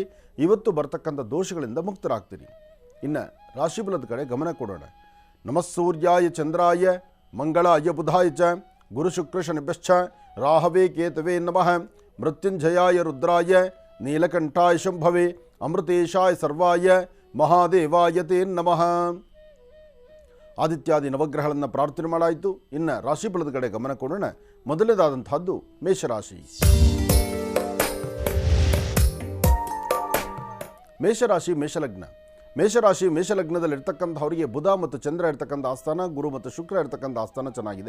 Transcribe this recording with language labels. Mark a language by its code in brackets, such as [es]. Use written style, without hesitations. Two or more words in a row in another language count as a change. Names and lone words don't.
[kn] ಇವತ್ತು ಬರ್ತಕ್ಕಂಥ ದೋಷಗಳಿಂದ ಮುಕ್ತರಾಗ್ತೀರಿ. ಇನ್ನು ರಾಶಿಫಲದ ಕಡೆ ಗಮನ ಕೊಡೋಣ. [sa] ನಮಸ್ಸೂರ್ಯಾಯ ಚಂದ್ರಾಯ ಮಂಗಳಾಯ ಬುಧಾಯ ಚ ಗುರು ಶುಕ್ರ ಶನಿಭ್ಯಶ್ಚ ರಾಹವೇ ಕೇತವೇ ನಮಃ. ಮೃತ್ಯುಂಜಯಾಯ ರುದ್ರಾಯ ನೀಲಕಂಠಾಯ ಶಂಭವೇ ಅಮೃತೇಶಾಯ ಸರ್ವಾಯ ಮಹಾದೇವಾಯ ತೇ ನಮಃ. [kn] ಆದಿತ್ಯಾದಿ ನವಗ್ರಹಗಳನ್ನು ಪ್ರಾರ್ಥನೆ ಮಾಡಾಯಿತು. ಇನ್ನು ರಾಶಿಫಲದ ಕಡೆ ಗಮನ ಕೊಡೋಣ. ಮೊದಲನೇದಾದಂತಹದ್ದು ಮೇಷರಾಶಿ. ಮೇಷರಾಶಿ ಮೇಷಲಗ್ನ. ಮೇಷರಾಶಿ ಮೇಷಲಗ್ನದಲ್ಲಿರ್ತಕ್ಕಂಥವರಿಗೆ ಬುಧ ಮತ್ತು ಚಂದ್ರ ಇರ್ತಕ್ಕಂಥ ಆಸ್ಥಾನ, ಗುರು ಮತ್ತು ಶುಕ್ರ ಇರ್ತಕ್ಕಂಥ ಆಸ್ಥಾನ ಚೆನ್ನಾಗಿದೆ.